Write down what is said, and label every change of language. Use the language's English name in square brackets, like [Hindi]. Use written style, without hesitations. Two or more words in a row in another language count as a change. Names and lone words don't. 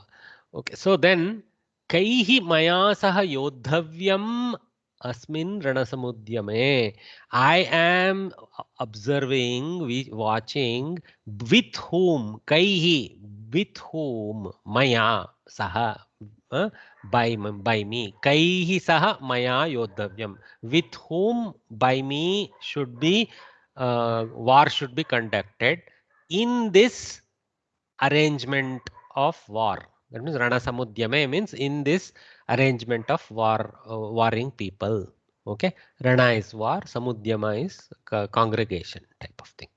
[English] Okay, so then [Sanskrit] Kaihi maya saha yodhavyam asmin ranasamudyame. [English] I am observing, watching, with whom, Kaihi, with whom, [Sanskrit] maya saha, [English] by me. [Sanskrit] Kaihi saha maya yodhavyam. [English] With whom, by me, should be war should be conducted in this arrangement of war. That means [Sanskrit] Rana Samudyame [English] means in this arrangement of war, warring people. Okay, Rana is war, Samudyama is congregation type of thing.